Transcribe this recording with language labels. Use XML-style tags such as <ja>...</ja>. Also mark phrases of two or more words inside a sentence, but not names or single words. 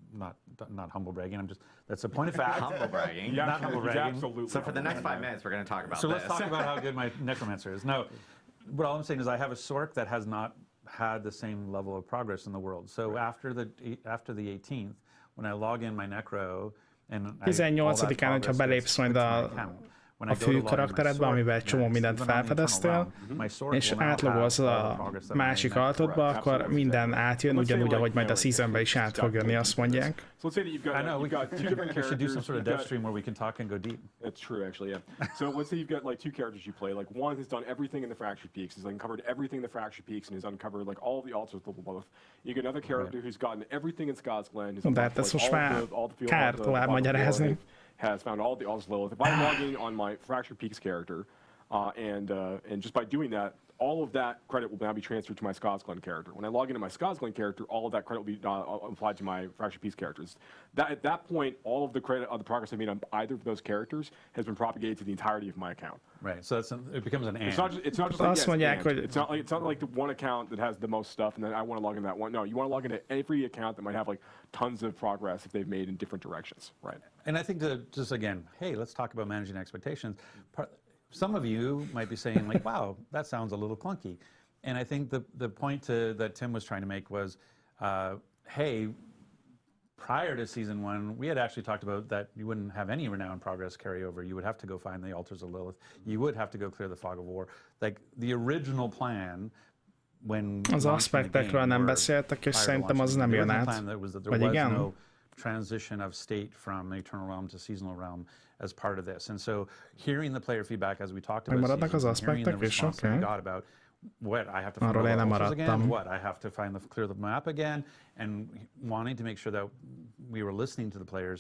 <en>Not humble bragging. That's a point of fact. Humble bragging. Not humble bragging. Absolutely. So for the next 5 minutes, we're going to talk about So this. let's talk about how good my Necromancer is. No, but all I'm saying is I have a Sork that has not had the same level of progress in the world. So after the 18th, when I log in my Necro and</en> <hu>18-án, hogyha belépsz majd a fő karakteredbe, amiben egy csomó mindent felfedeztél, és átlogolsz a másik altodba, akkor minden átjön, ugyanúgy, ahogy majd a seasonbe is át fog jönni, azt mondják.</hu> <en>So let's say that I know, you've got 2 different we should do some characters. sort of dev stream where we can talk and go deep. That's true, actually, yeah. So let's say you've got like 2 characters you play. Like one has done everything in the Fractured Peaks, has uncovered everything in the Fractured Peaks, and has uncovered like all the altars level both. You get another character who's gotten everything in Scott's Glen.</en> <hu>De hát ezt most már kár tovább magyarázni.</hu> <en>Has found all the altars Lilith. If I log in on my Fractured Peaks character, and just by doing that, all of that credit will now be transferred to my Skazglen character. When I log into my Skazglen character, all of that credit will be applied to my Fractured Peace characters. At that point, all of the credit of the progress I made on either of those characters has been propagated to the entirety of my account. Right. So it becomes an and. It's not just</en> <hu>Azt mondják, hogy</hu> <en>it's not like the one account that has the most stuff, and then I want to log into that one. No, you want to log into every account that might have like tons of progress if they've made in different directions. Right. And I think that just again, hey, let's talk about managing expectations. Some of you might be saying like, wow, that sounds a little clunky. And I think the point that Tim was trying to make was, hey, prior to season 1, we had actually talked about that you wouldn't have any renown progress carryover. You would have to go find the altars of Lilith. You would have to go clear the fog of war. Like the original plan when</en> <hu>az aspektekről nem beszéltek, és szerintem az nem jön át. Vagy igen?</hu> <en>No transition of state from Eternal Realm to Seasonal Realm as part of this. And so hearing the player feedback as we talked about seasons, hearing the response that we got about what I have to find the altars again, what I have to find clear the map again, and wanting to make sure that we were listening to the players.</en>